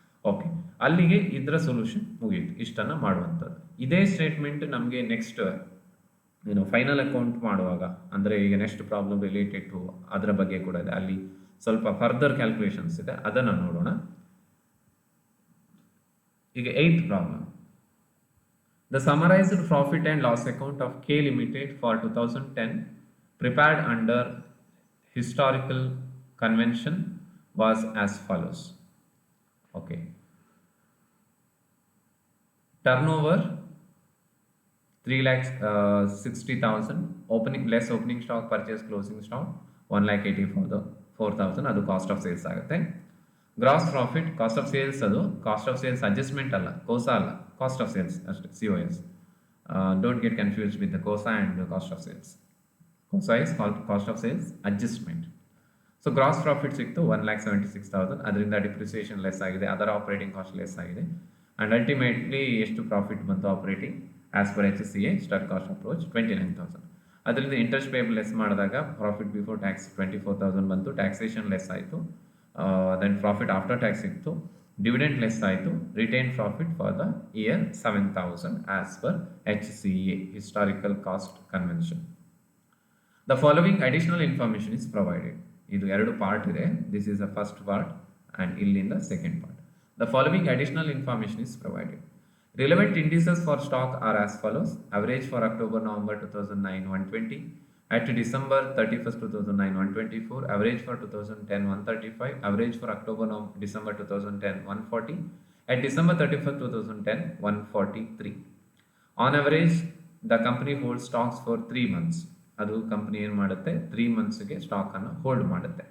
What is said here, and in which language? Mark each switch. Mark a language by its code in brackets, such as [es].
[kn] Okay, ಅಲ್ಲಿಗೆ ಇದರ solution ಮುಗಿಯಿತು. ಇಷ್ಟನ್ನು ಮಾಡುವಂಥದ್ದು. ಇದೇ ಸ್ಟೇಟ್ಮೆಂಟ್ ನಮಗೆ ನೆಕ್ಸ್ಟ್ ಫೈನಲ್ ಅಕೌಂಟ್ ಮಾಡುವಾಗ, ಅಂದರೆ ಈಗ ನೆಕ್ಸ್ಟ್ ಪ್ರಾಬ್ಲಮ್ ರಿಲೇಟೆಡ್ ಟು ಅದರ ಬಗ್ಗೆ ಕೂಡ ಇದೆ. ಅಲ್ಲಿ ಸ್ವಲ್ಪ ಫರ್ದರ್ ಕ್ಯಾಲ್ಕುಲೇಷನ್ಸ್ ಇದೆ, ಅದನ್ನು ನೋಡೋಣ. ಈಗ 8th problem. [en] The summarized profit and loss account of K Limited for 2010 prepared under historical convention was as follows. Okay. Turnover 3,60,000. Opening less opening stock, purchase closing stock 1,84,000. [kn] ಅದು ಕಾಸ್ಟ್ ಆಫ್ ಸೇಲ್ಸ್ ಆಗುತ್ತೆ. Gross profit, cost of sales, ಅದು cost of sales adjustment ಅಲ್ಲ, ಕೋಸಾ ಅಲ್ಲ, cost of sales ಅಷ್ಟೇ, COS. [en] Don't get confused with the COSA and cost of sales. COSA is cost of sales adjustment. [kn] So gross profit ಸಿಕ್ತು 1,76,000. ಅದರಿಂದ depreciation less ಆಗಿದೆ, ಅದರ operating cost less ಆಗಿದೆ. And ultimately ಎಷ್ಟು profit ಬಂತು operating as per HCA star cast approach 29,000. ಅದರಿಂದ interest payable less ಮಾಡಿದಾಗ profit before tax 24,000 ಬಂತು, ಟ್ಯಾಕ್ಸೇಷನ್ ಲೆಸ್ ಆಯಿತು. ದೆನ್ ಪ್ರಾಫಿಟ್ ಆಫ್ಟರ್ ಟ್ಯಾಕ್ಸ್ ಇತ್ತು, ಡಿವಿಡೆಂಡ್ ಲೆಸ್ ಆಯಿತು, retain profit for the year 7,000 as per HCA historical cost convention. [en] The following additional information is provided. [kn] ಇದು 2 part ಇದೆ. [en] This is the first part and ಇಲ್ಲಿಂದ second part. The following additional information is provided. Relevant indices for stock are as follows. Average for October-November 2009 120. At December 31st 2009 124. Average for 2010 135. Average for October-December 2010 140. At December 31st 2010 143. On average the company holds stocks for 3 months. [kn] ಅದು company ಏನು ಮಾಡುತ್ತೆ, 3 ಮಂತ್ಸ್ಗೆ ಸ್ಟಾಕನ್ನು hold ಮಾಡುತ್ತೆ.